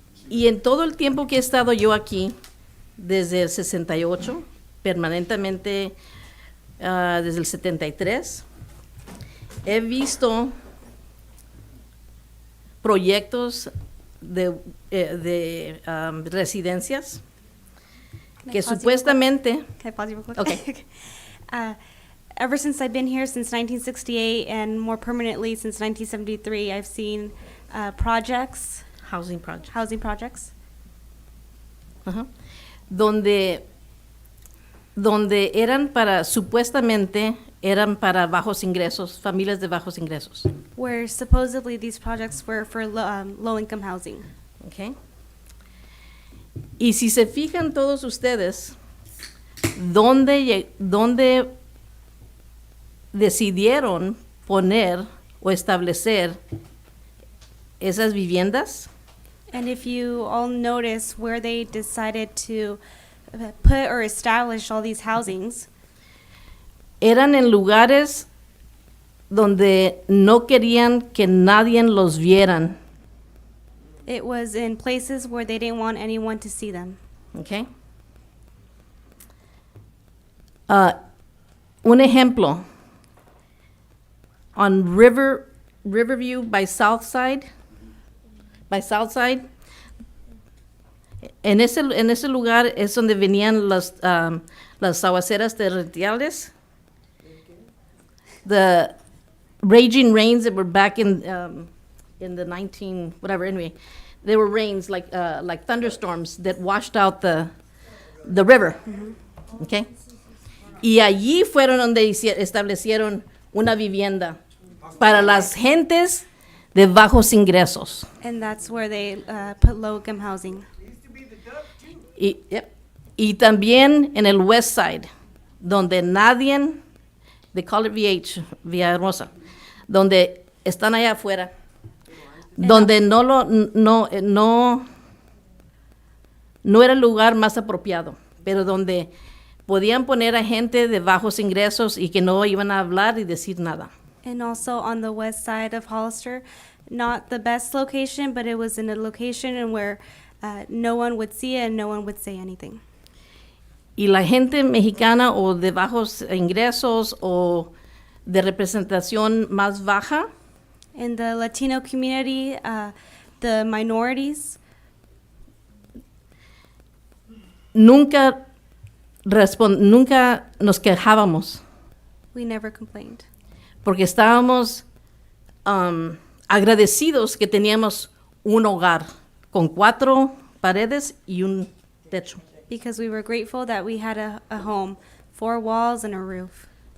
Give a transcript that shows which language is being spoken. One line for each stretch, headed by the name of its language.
Spanish: Y en todo el tiempo que he estado yo aquí, desde el 68, permanentemente desde el 73, he visto proyectos de residencias que supuestamente...
English: Can I pause you real quick? Okay. Ever since I've been here since 1968 and more permanently since 1973, I've seen projects. Housing projects. Housing projects.
Spanish: Ajá. Donde eran para, supuestamente, eran para bajos ingresos, familias de bajos ingresos.
English: Where supposedly these projects were for low-income housing.
Spanish: Okay. Y si se fijan todos ustedes, ¿dónde decidieron poner o establecer esas viviendas?
English: And if you all notice where they decided to put or establish all these housings,
Spanish: Eran en lugares donde no querían que nadie los vieran.
English: it was in places where they didn't want anyone to see them. Okay.
Spanish: Un ejemplo.
English: On Riverview by Southside,
Spanish: en ese lugar es donde venían las aguaceras torrenciales,
English: the raging rains that were back in the 19 whatever. Anyway, there were rains like thunderstorms that washed out the river.
Spanish: Okay, y allí fueron donde establecieron una vivienda para las gentes de bajos ingresos.
English: And that's where they put low-income housing.
Spanish: Y también en el West Side, donde nadie,
English: they call it VH,
Spanish: Villahermosa, donde están allá afuera, donde no era el lugar más apropiado, pero donde podían poner a gente de bajos ingresos y que no iban a hablar y decir nada.
English: And also on the west side of Hollister, not the best location, but it was in a location where no one would see it and no one would say anything.
Spanish: Y la gente mexicana o de bajos ingresos o de representación más baja,
English: In the Latino community, the minorities,
Spanish: nunca nos quejábamos
English: we never complained.
Spanish: porque estábamos agradecidos que teníamos un hogar con 4 paredes y un techo.
English: Because we were grateful that we had a home, 4 walls and a roof.